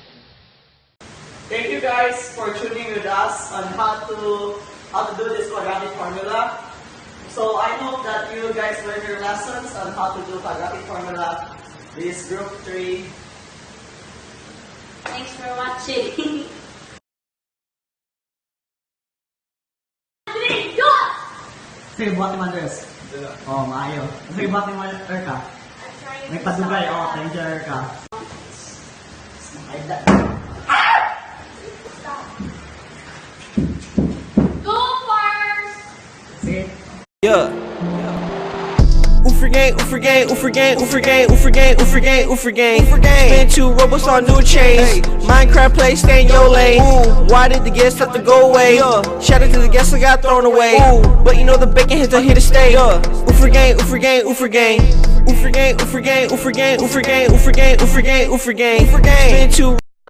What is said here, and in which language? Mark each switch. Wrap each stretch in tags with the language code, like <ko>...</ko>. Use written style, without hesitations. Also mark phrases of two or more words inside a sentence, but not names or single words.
<en>Thank you guys for tuning with us on how to do this quadratic formula. So I hope that you guys learned your lessons on how to do quadratic formula. This group 3. Thanks for watching.</en> <ceb>Sige, buhat ni Mandres. Oh, maayo. Sige, buhat ni Erka. May padugay.</ceb> <en>Oh, thank you, Erka. Go Mars! Sige. Yeah. Oofer gang, oofer gang, oofer gang, oofer gang, oofer gang, oofer gang, oofer gang. Spin 2 robots on new chains. Minecraft play, stay in your lane. Why did the guests have to go away? Shout out to the guests that got thrown away. But you know the bacon hits are here to stay. Oofer gang, oofer gang, oofer gang. Oofer gang, oofer gang, oofer gang, oofer gang, oofer gang, oofer gang, oofer gang. Spin 2</en>